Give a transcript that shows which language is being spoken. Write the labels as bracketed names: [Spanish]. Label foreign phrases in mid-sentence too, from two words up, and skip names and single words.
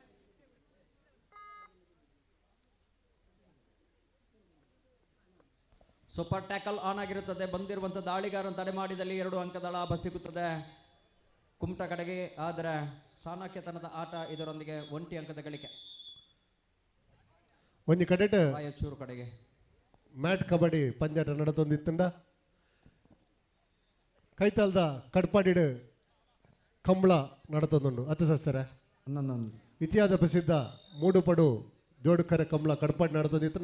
[English] super tackle on [Kannada] ಆಗಿರುತ್ತದೆ. ಬಂದಿರುವಂಥ ದಾಳಿಗಾರನ ತಡೆ ಮಾಡಿದಲ್ಲಿ 2 ಅಂಕದ ಲಾಭ ಸಿಗುತ್ತದೆ ಕುಮಟಾ ಕಡೆಗೆ. ಆದರೆ ಚಾಣಕ್ಯತನದ ಆಟ ಇದರೊಂದಿಗೆ 1 ಅಂಕದ ಗಳಿಕೆ [Tulu] ಒಂಜಿ ಕಡೆಟ್ [Kannada] ರಾಯಚೂರು ಕಡೆಗೆ. [Tulu] ಮ್ಯಾಟ್ ಕಬಡ್ಡಿ ಪಂದ್ಯಾಟ ನಡತೊಂದಿತ್ತಂಡ ಕೈತಾಲ್ದ ಕಡ್ಪಾಡಿಡ್ ಕಂಬಳ ನಡತೊಂದುಂಡು ಅತ್ತ ಸಸ್ಸರ ಇತಿಹಾಸ ಪ್ರಸಿದ್ಧ ಮೂಡುಪಡು ಜೋಡುಕರೆ ಕಂಬಳ ಕಡ್ಪಾಡಿ ನಡತೊಂದಿತ್ತು.